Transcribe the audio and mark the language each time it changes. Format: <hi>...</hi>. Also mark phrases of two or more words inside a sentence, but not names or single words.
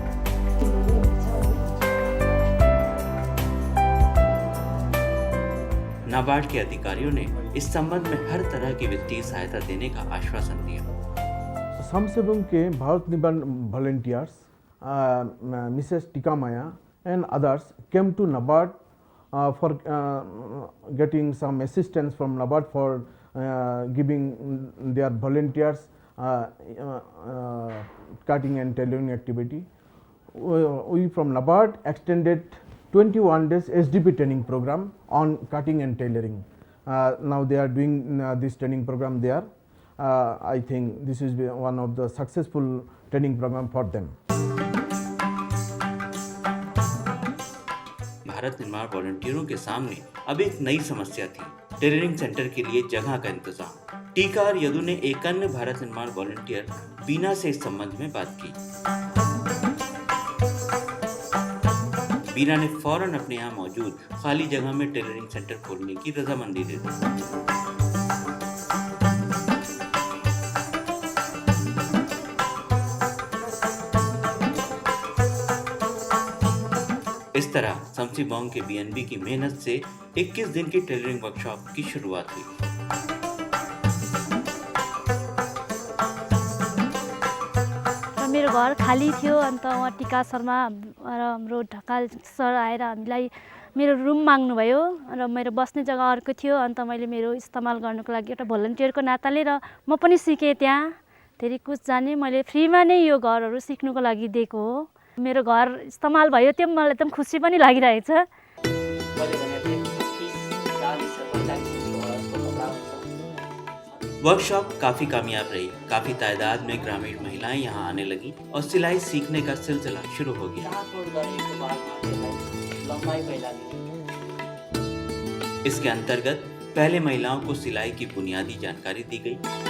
<hi>नाबार्ड के अधिकारियों ने इस संबंध में हर तरह की वित्तीय सहायता देने का आश्वासन दिया। समसीबोंग के भारत निर्माण वॉलंटियर्स मिसेस टीका माया</hi> <en>and others came to NABARD for getting some assistance from NABARD for giving their volunteers cutting and tailoring activity. We from NABARD extended 21 days SDP training program on cutting and tailoring. Now they are doing this training program there. I think this is one of the successful training program for them.</en> <hi>भारत निर्माण वॉलंटियरों के सामने अब एक नई समस्या थी,</hi> <en>tailoring centre</en> <hi>के लिए जगह का इंतजाम। टीका और यदु ने एक अन्य भारत निर्माण वॉलंटियर बीना से इस संबंध में बात की। बीना ने फौरन अपने यहाँ मौजूद खाली जगह में</hi> <en>tailoring centre</en> <hi>खोलने की रजामंदी दे दी। इस तरह समसीबोंग के बीएनबी की मेहनत से 21 दिन की</hi> <en>tailoring workshop</en> <hi>की शुरुआत हुई।</hi> <ne>मेरो घर खाली थियो, अन्त उहाँ टीका शर्मा र हाम्रो ढकाल सर आएर हामीलाई मेरो रुम माग्नुभयो र मेरो बस्ने जग्गा अर्को थियो। अन्त मैले मेरो इस्तेमाल गर्नको लागि एउटा भोलन्टियरको नाताले र म पनि सिकेँ त्यहाँ धेरै कुछ जाने। मैले फ्रीमा नै यो घरहरू सिक्नुको लागि दिएको हो। मेरो घर इस्तेमाल भयो, त्यो मलाई एकदम खुसी पनि लागिरहेछ।</ne> <hi>वर्कशॉप काफी कामयाब रही। काफी तादाद में ग्रामीण महिलाएं यहां आने लगी और सिलाई सीखने का सिलसिला शुरू हो गया। इसके अंतर्गत पहले महिलाओं को सिलाई की बुनियादी जानकारी दी गई।</hi>